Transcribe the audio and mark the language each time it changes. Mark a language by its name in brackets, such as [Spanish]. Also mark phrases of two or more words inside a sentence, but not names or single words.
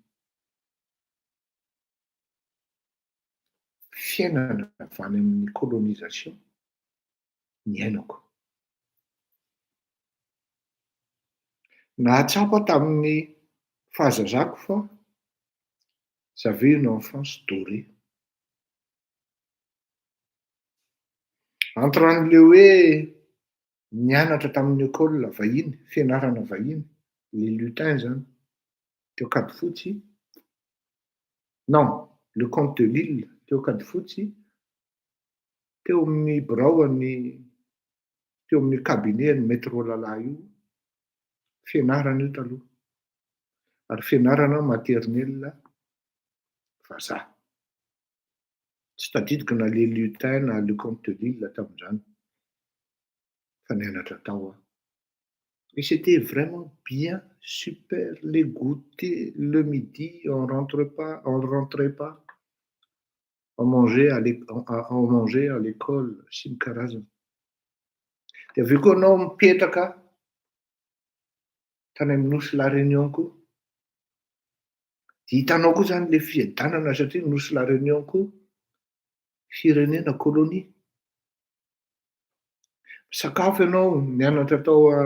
[Malagasy] fiainana avy any amin'ny colonisation niainako nahatsapa tamin'ny fahazazako fa [French] j'avais une enfance dorée [Malagasy] entre an'le hoe nianatra tamin'ny école vahiny fianarana vahiny [French] les lutins [Malagasy] zany teo Kadifotsy non le comte de Lille teo Kadifotsy teo amin'ny biraoany teo amin'ny cabinet ny maître Lalahy io fianarana io taloha ary fianarana maternelle vazaha tsy tadidiko na le lutin na le comte de Lille tamin'izany fa nianatra tao aho [French] et c'était vraiment bien super les goûters le midi on rentrait pas on mangeait à l'école [Malagasy] sy ny karazana de aveo koa anao mipetraka tany amin'ny nosy la réunion koa de hitanao koa zany le fiadanana satria nosy la réunion koa firenena colonie sakafo ianao nianatra tao